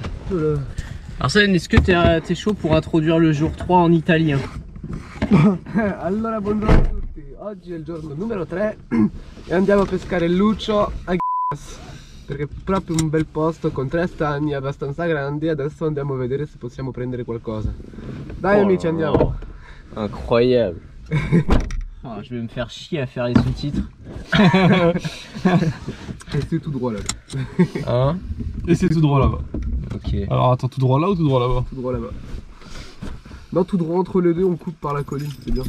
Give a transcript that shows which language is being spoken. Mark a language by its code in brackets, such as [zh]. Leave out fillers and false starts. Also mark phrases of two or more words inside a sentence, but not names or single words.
[fr] peu là. Arsène, est-ce que t'es chaud pour introduire le jour 3 en italien? [it] Allora, buongiorno a tutti. Oggi è il giorno numero 3 e andiamo a pescare il luccio a Gas, perché è proprio un bel posto con 3 stagni abbastanza grandi. Adesso andiamo a vedere se possiamo prendere qualcosa. Dai amici, andiamo. [fr] Incroyable. Oh, je vais me faire chier à faire les sous-titres. Restez tout droit là. Hein? Et c'est tout droit là-bas. Ok. Alors attends, tout droit là ou tout droit là-bas? Tout droit là-bas. Non, tout droit entre les deux, on coupe par la colline, c'est bien.